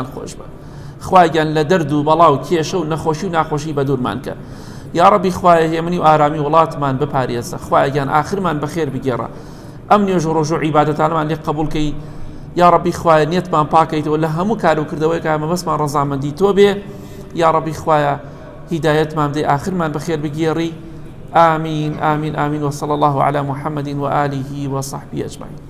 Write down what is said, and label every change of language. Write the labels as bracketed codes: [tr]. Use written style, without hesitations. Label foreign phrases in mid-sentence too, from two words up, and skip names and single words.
[ckb] خۆش بە خوای گیان لە دەرد و بەڵا و کێشە و نەخۆشی و ناخۆشی بە دوورمان کە [ar] یا ڕەبی [ckb] خوای هێمنی و ئارامی وڵاتمان بپارێزە خوای گیان ئاخرمان بەخێر بگێڕە ئەم نوێژ و ڕۆژ و عیبادەتانمان لێ قبوڵ کەی [ar] یا ڕەبی [ckb] خوای نێتمان پاکەیتەوە لە هەموو کار و کردەوەی کە مەبەستمان ڕەزامەندی تۆ بێ [ar] یا ڕەبی [ckb] خوایە هیدایەتمان بدەی ئاخرمان بەخێر بگێڕی [ar] آمين آمين آمين وصلى الله على محمد وآله وصحبه أجمعين.